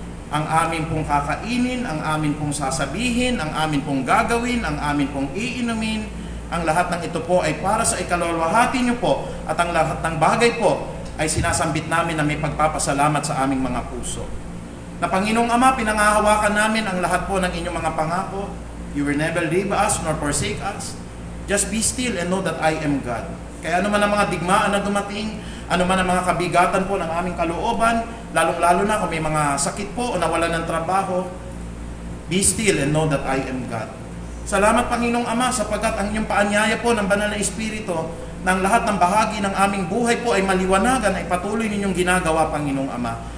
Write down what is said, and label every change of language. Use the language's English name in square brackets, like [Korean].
[Filipino] Ang amin pong kakainin, ang amin pong sasabihin, ang amin pong gagawin, ang amin pong iinumin, ang lahat ng ito po ay para sa ikaluluwahati niyo po at ang lahat ng bagay po ay sinasambit namin na may pagpapasalamat sa aming mga puso. Na Panginoong Ama, pinangahawakan namin ang lahat po ng inyong mga pangako. [English] You will never leave us nor forsake us. Just be still and know that I am God. [Filipino] Kaya ano man ang mga digmaan na dumating, ano man ang mga kabigatan po ng aming kalooban, lalong-lalo na kung may mga sakit po o nawalan ng trabaho, [English] be still and know that I am God. [Filipino] Salamat, Panginoong Ama, sapagkat ang inyong paanyaya po ng banal na Espiritu ng lahat ng bahagi ng aming buhay po ay maliwanagan ay patuloy ninyong ginagawa, Panginoong Ama.